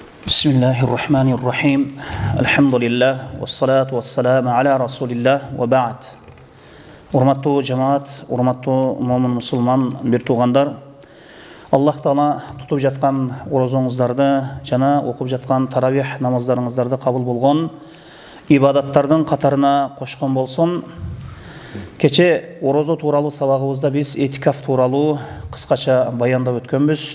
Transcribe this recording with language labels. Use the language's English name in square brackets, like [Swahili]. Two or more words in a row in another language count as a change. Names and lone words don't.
[Arabic] بسم الله الرحمن الرحيم. الحمد لله، والصلاة والسلام على رسول الله وبعد. [Kyrgyz] Урматтуу жамаат, урматтуу момун мусулман бир туугандар, Аллах Таала тутуп жаткан орозоңуздарды жана окуп жаткан таравих намаздарыңыздарды кабыл болгон, ибадаттардын катарына кошкон болсун. Кече орозо тууралуу сабагыбызда биз этикаф тууралуу кыскача баяндап өткөнбүз.